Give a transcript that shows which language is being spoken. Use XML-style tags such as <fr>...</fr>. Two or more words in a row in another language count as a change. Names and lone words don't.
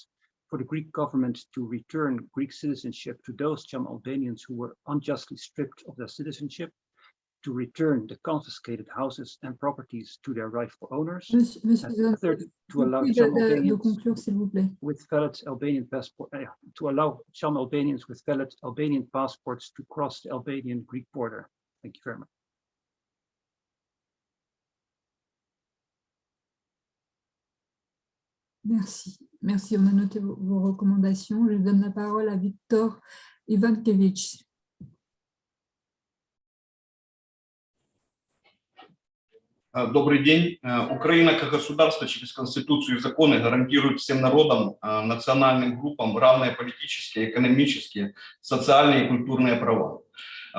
<en>For the Greek government to return Greek citizenship to those Cham Albanians who were unjustly stripped of their citizenship, to return the confiscated houses and properties to their rightful owners. Third, to allow Cham Albanians with valid Albanian passport, to allow Cham Albanians with valid Albanian passports to cross the Albanian-Greek border. Thank you very much.</en> <fr>Merci. Merci, on a noté vos recommandations. Je donne la parole à Viktor Ivankevich.</fr> <ru>Добрый день. Украина как государство через Конституцию и законы гарантирует всем народам, национальным группам равные политические, экономические, социальные и культурные права.</ru>